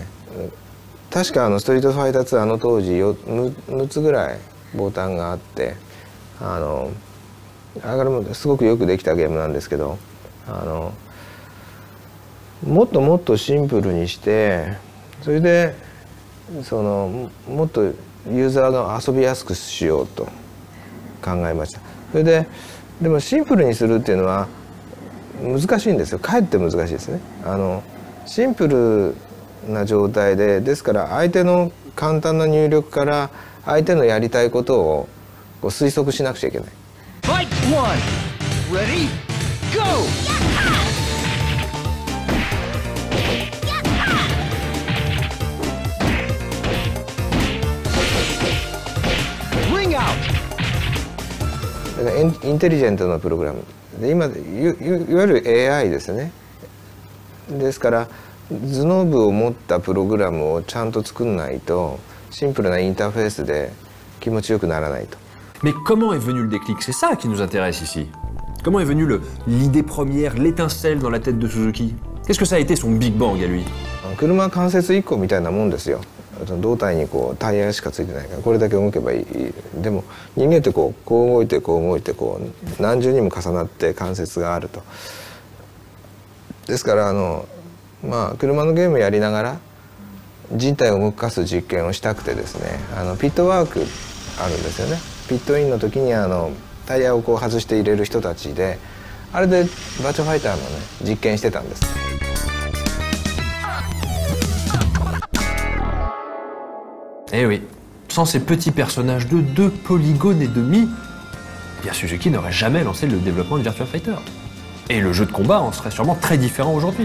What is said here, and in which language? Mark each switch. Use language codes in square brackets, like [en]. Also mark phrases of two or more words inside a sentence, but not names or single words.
[ja] 確かストリートファイター2の当時6つぐらいボタンがあって、あれもすごくよくできたゲームなんですけど、もっともっとシンプルにして、それでもっとユーザーが遊びやすくしようと考えました。それででもシンプルにするっていうのは難しいんですよ。かえって難しいですね。シンプルな状態で、ですから相手の簡単な入力から相手のやりたいことをこう推測しなくちゃいけない。 [en] Fight one. Ready? Go! Ring out. [ja] だからインテリジェントなプログラムで、今いわゆる AI ですね。ですから頭脳部を持ったプログラムをちゃんと作んないとシンプルなインターフェースで気持ちよくならないと。 [fr] Mais comment est venu le déclic? C'est ça qui nous intéresse ici. Comment est venue l'idée première, l'étincelle dans la tête de Suzuki? Qu'est-ce que ça a été son [en] Big Bang [fr] à lui? [ja] 車は関節1個みたいなもんですよ。胴体にこうタイヤしかついてないからこれだけ動けばいい。でも人間ってこう動いてこう動いてこう何重にも重なって関節があると。ですから車のゲームやりながら人体を動かす実験をしたくてですね、ピットワークあるんですよね。ピットインの時にタイヤをこう外して入れる人たちで、あれでバーチャファイターのね実験してたんです。 [fr] Eh oui, sans ces petits personnages de 2 polygones et demi, bien Suzuki n'aurait jamais lancé le développement de Virtua Fighter. Et le jeu de combat en serait sûrement très différent aujourd'hui.